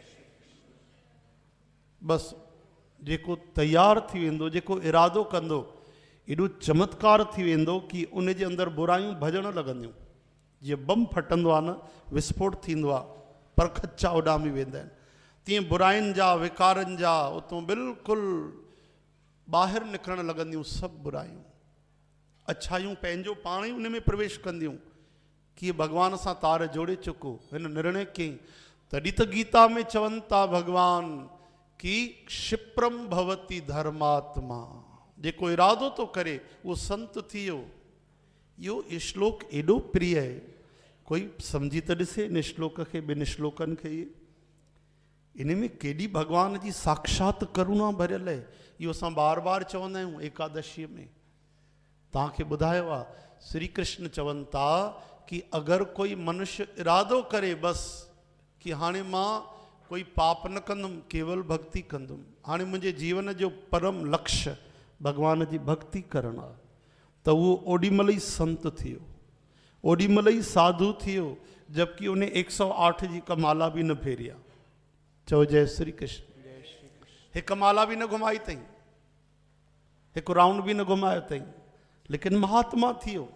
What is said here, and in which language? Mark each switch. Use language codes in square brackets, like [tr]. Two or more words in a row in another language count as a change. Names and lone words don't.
[sd] बसि जेको तयारु थी वेंदो, जेको इरादो कंदो, एॾो चमत्कार थी वेंदो कि उन जे अंदरि बुरायूं भॼण लॻंदियूं, जीअं बम फटंदो आहे न, विस्फोट थींदो आहे, पर खचा उॾामी वेंदा आहिनि, तीअं बुराइनि जा विकारनि जा उतां बिल्कुलु ॿाहिरि निकिरणु लॻंदियूं सभु बुरायूं, अच्छायूं पंहिंजो पाण ई उन में प्रवेश कंदियूं। कीअं भॻवान सां तार जोड़े चुको हिन निर्णय कयईं। तॾहिं त गीता में चवनि था भॻवान की [sa] क्षिप्रम भवती धर्मात्मा, [sd] जेको इरादो थो करे उहो संत थी वियो। इहो श्लोक एॾो प्रिय आहे, कोई सम्झी त ॾिसे इन श्लोक खे, ॿिनि श्लोकनि खे। इन में केॾी भॻवान जी साक्षात करुणा भरियल आहे। इहो असां बार बार चवंदा आहियूं एकादशीअ में। तव्हांखे ॿुधायो आहे, श्री कृष्ण चवनि था कि अगरि कोई मनुष्य इरादो करे बसि कि हाणे मां कोई पाप न कंदुमि, केवल भक्ति कंदुमि, हाणे मुंहिंजे जीवन जो परम लक्ष्य भॻवान जी भक्ति करणु आहे, त उहो ओॾीमहिल ई संत थी वियो, ओॾीमहिल ई साधु थी वियो, जबकि उन 108 जी कमाला बि न फेरी आहे। चओ जय श्री कृष्ण। हिकु माला बि न घुमाई अथई, हिकु राउंड बि न घुमायो अथई, लेकिन महात्मा थी वियो।